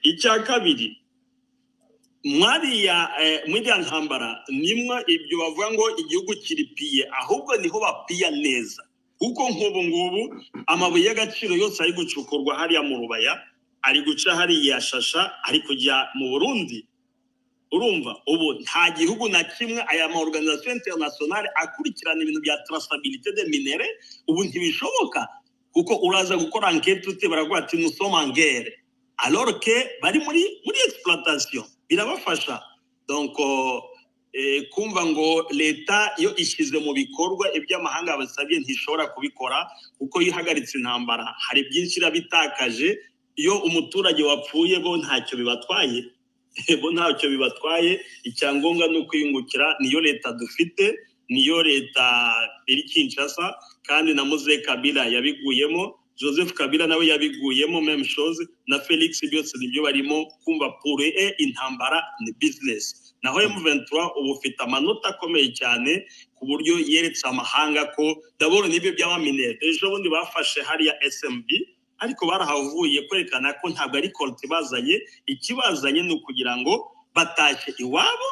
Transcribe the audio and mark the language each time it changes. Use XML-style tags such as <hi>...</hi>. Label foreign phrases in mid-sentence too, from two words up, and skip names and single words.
<rw>Icya kabiri, mwariya mwiriya ntambara nimwe ibyo bavuga ngo igihugu kiripiye, ahubwo niho bapiya neza kuko nk'ubu ngubu amabuye y'agaciro yose ari gucukurwa hariya mu Rubaya, ari guca hariya Shasha, ari kujya mu Burundi. Urumva ubu nta gihugu na kimwe aya ma</rw> <fr>organisation internationale</fr> <rw>akurikirana ibintu bya</rw> <fr>traçabilité des minéraux,</fr> <rw>ubu ntibishoboka kuko uraza gukora enquête ute baravuga ati</rw> <fr>nous sommes en guerre alors que</fr> <rw>bari muri exploitation. Birabafasha. Donc kumva ngo leta iyo ishize mu bikorwa iby'amahanga basabye ntishobora kubikora kuko yihagaritse intambara, hari byinshi irabitakaje. Iyo umuturage wapfuye bo ntacyo bibatwaye, icyangombwa ni ukwiyungukira. Niyo leta dufite, niyo leta iri Kinshasa, kandi na Mzee Kabila yabiguyemo, Joseph Kabila nawe yabiguyemo,</rw> <fr>même chose</fr> <rw>na Felix, byose nibyo barimo kumva pour intambara ni business. Naho M23 ubu ufite amanota akomeye cyane ku buryo yeretse amahanga ko d'abord nibyo by'abaminere. Ejo bundi bafashe hariya SMB, ariko barahavuye kwerekana ko ntabwo ari korti bazanye, ikibazanye ni ukugira ngo batashye iwabo.</rw>